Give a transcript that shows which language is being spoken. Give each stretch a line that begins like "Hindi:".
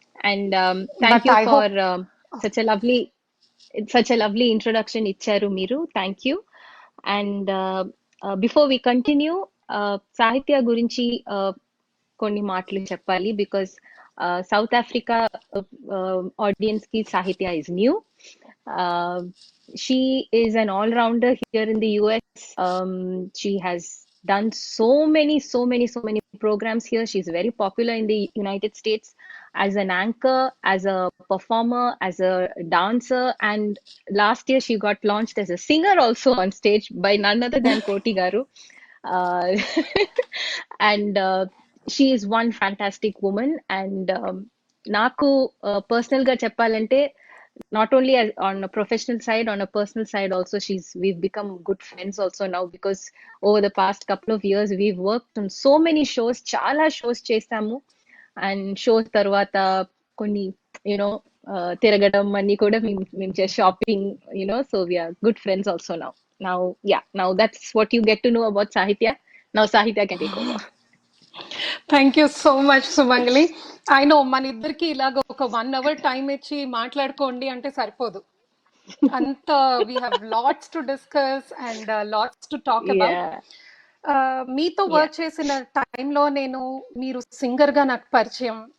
English: And thank you for such a lovely introduction ఇచ్చారు మీరు. Thank you.
Telugu: And before we continue, సాహిత్య గురించి కొన్ని మాటలు చెప్పాలి.
English: Because South Africa audience కి Sahitya is new. She is an all-rounder here in the US. She has done so many programs here. She's very popular in the United States as an anchor, as a performer, as a dancer, and last year she got launched as a singer also on stage by none other than Koti Garu. Uh, and she is one fantastic woman. And నాకు personal గా చెప్పాలంటే, not only on a professional side, on a personal side also, we've become good friends also now, because over the past couple of years we've worked on so many shows, చాలా shows చేస్తాము.
Telugu: And shows తర్వాత కొన్ని తిరగడం అన్ని కూడా మేము చేసే shopping, so we are good friends also now.
English: Now that's what you get to know about Sahitya. Now Sahitya can take over. Thank you so much Sumangali.
Telugu: I know మన ఇద్దరికి ఇలాగ ఒక 1 hour టైం ఇచ్చి మాట్లాడుకోండి అంటే సరిపోదు.
English: అంత we have lots to discuss and lots to talk about.
Telugu: మీతో వర్క్ చేసిన టైంలో మీరు సింగర్ గా నాకు పరిచయం.